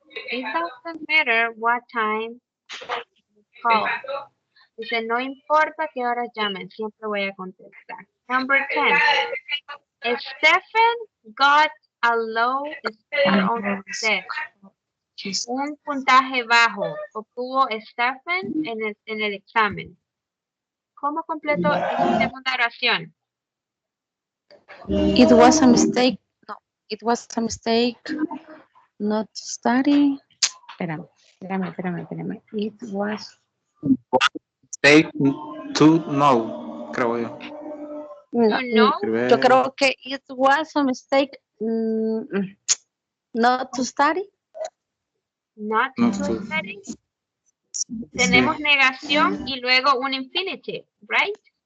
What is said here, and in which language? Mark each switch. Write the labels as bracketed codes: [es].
[en] doesn't matter what time call. [es] Dice, no importa qué horas llamen, siempre voy a contestar. [en] Number 10. Stephen got a low score on the test. [es] Un puntaje bajo obtuvo Stephen en el examen. ¿Cómo completo esta segunda oración? [en] It was a mistake. No, it was a mistake not to study. [es] Espérame. [en] It was Mistake to know, creo yo. No, [es] yo creo que [en] it was a mistake not to study. Not to study. [es] Tenemos negación y luego un infinitive, right?